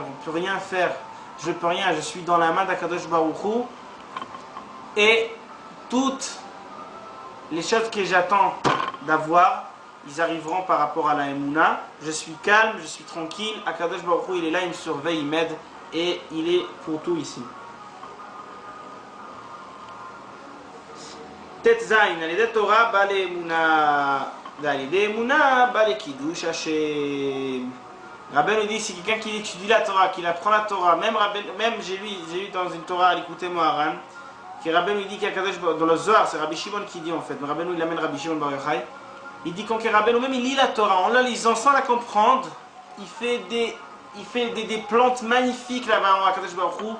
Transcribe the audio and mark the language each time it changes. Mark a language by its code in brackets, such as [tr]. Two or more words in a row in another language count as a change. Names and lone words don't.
[fr] On ne peut rien faire, je ne peux rien, je suis dans la main d' [he] הקדוש ברוך הוא. [fr] Et toutes les choses que j'attends d'avoir, ils arriveront par rapport à la Emouna. Je suis calme, je suis tranquille. [he] הקדוש ברוך הוא, [fr] il est là, il me surveille, il m'aide et il est pour tout ici. [he] ט"ז, על ידי תורה, בעלי אמונה. על ידי אמונה, בעלי קידוש השם. [fr] Rabbeinu dit c'est quelqu'un qui étudie la Torah, qui apprend la Torah. Même j'ai lu dans une Torah, écoutez Moharan, que Rabbeinu dit qu'il y a Kadosh dans le Zohar, c'est Rabbi Shimon qui dit en fait, mais Rabbeinu il amène Rabbi Shimon Bar Yochai. Il dit quand Rabbeinu même il lit la Torah, en la lisant sans la comprendre, il fait des plantes magnifiques là-bas à [he] קדוש ברוך הוא.